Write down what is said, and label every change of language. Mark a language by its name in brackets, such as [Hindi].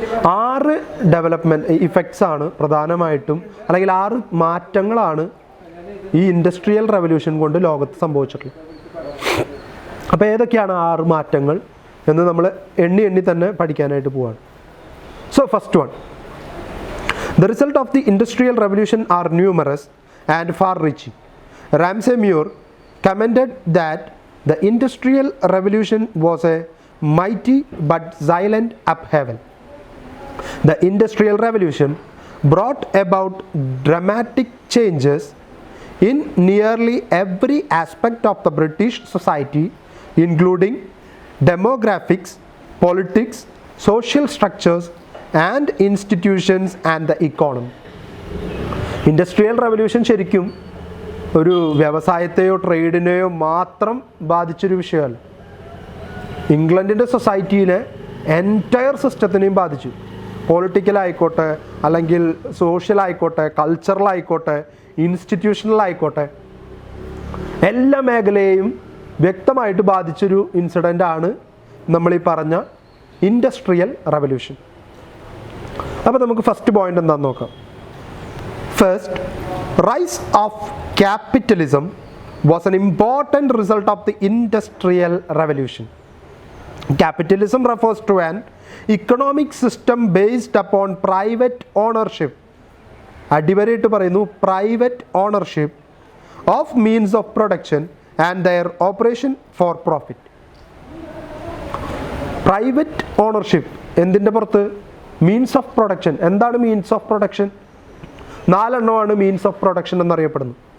[Malayalam] 6 development effects ആണ് പ്രധാനമായിട്ടും, അല്ലെങ്കിൽ 6 മാറ്റങ്ങളാണ് ഈ ഇൻഡസ്ട്രിയൽ റവല്യൂഷൻ കൊണ്ട് ലോകത്ത് സംഭവിച്ചിട്ടുള്ളത്. അപ്പോൾ ഏതൊക്കെയാണ് 6 മാറ്റങ്ങൾ എന്ന് നമ്മൾ എണ്ണി തന്നെ പഠിക്കാനായിട്ട് പോവാണ്. [English] So first one, The result of the Industrial Revolution are numerous and far-reaching. Ramsay Muir commented that the Industrial Revolution was a mighty but silent upheaval. The Industrial Revolution brought about dramatic changes in nearly every aspect of the British society, including demographics, politics, social structures, and institutions and the economy. [Malayalam] Industrial revolution ശരിക്കും ഒരു വ്യവസായത്തെയോ ട്രേഡിനെയോ മാത്രം ബാധിച്ചൊരു വിഷയമല്ല. ഇംഗ്ലണ്ടിൻ്റെ സൊസൈറ്റിയിലെ entire സിസ്റ്റത്തിനെയും ബാധിച്ചു. പൊളിറ്റിക്കലായിക്കോട്ടെ, അല്ലെങ്കിൽ സോഷ്യലായിക്കോട്ടെ, കൾച്ചറലായിക്കോട്ടെ, ഇൻസ്റ്റിറ്റ്യൂഷണലായിക്കോട്ടെ, എല്ലാ മേഖലയെയും വ്യക്തമായിട്ട് ബാധിച്ചൊരു ഇൻസിഡൻ്റാണ് നമ്മളീ പറഞ്ഞ ഇൻഡസ്ട്രിയൽ റവല്യൂഷൻ. അപ്പോൾ നമുക്ക് ഫസ്റ്റ് പോയിന്റ് എന്താണെന്ന് നോക്കാം. [English] First, rise of capitalism was an important result of the industrial revolution. Capitalism refers to an economic system based upon private ownership. [Malayalam] അടിവരയിട്ട് പറയുന്നു, [English] Private ownership of means of production and their operation for profit. Private ownership [Malayalam] എന്തിൻ്റെ പുറത്ത്? [English] Means of production. [Malayalam] എന്താണ് means of production? 4 എണ്ണമാണ് means of production എന്നറിയപ്പെടുന്നു.